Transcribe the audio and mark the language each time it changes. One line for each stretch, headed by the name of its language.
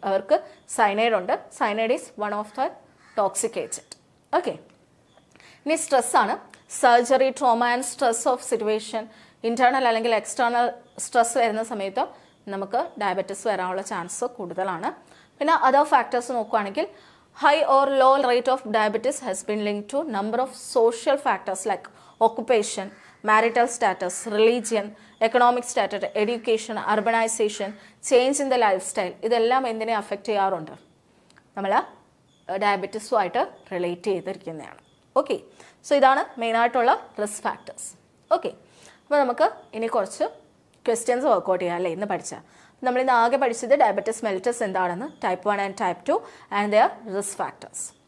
Malayalam: അവർക്ക് സയനൈഡ് ഉണ്ട്.
English: Cyanide is one of the toxic agent.
Malayalam: Okay, ഇനി സ്ട്രെസ്സാണ്. Surgery, trauma and stress of situation, internal അല്ലെങ്കിൽ external stress വരുന്ന സമയത്ത് നമുക്ക് ഡയബറ്റിസ് വരാനുള്ള ചാൻസ് കൂടുതലാണ്. പിന്നെ അതർ ഫാക്ടേഴ്സ് നോക്കുകയാണെങ്കിൽ
English: high or low rate of diabetes has been linked to number of social factors like occupation, marital status, religion, economic status, education, urbanization, change in the lifestyle.
Malayalam: ഇതെല്ലാം എന്തിനെ affect ചെയ്യാറുണ്ട്, നമ്മൾ ഡയബറ്റീസുമായിട്ട് relate ചെയ്തിരിക്കുന്നതാണ്. Okay, so ഇതാണ് മെയിനായിട്ടുള്ള risk factors. Okay, അപ്പോൾ നമുക്ക് ഇനി കുറച്ച് ക്വസ്റ്റ്യൻസ് വർക്കൗട്ട് ചെയ്യാം അല്ലേ ഇന്ന് പഠിച്ചാൽ. നമ്മളിന്ന് ആകെ പഠിച്ചത് ഡയബറ്റിസ് മെലിറ്റസ് എന്താണെന്ന്, type 1 and type 2 and their risk factors.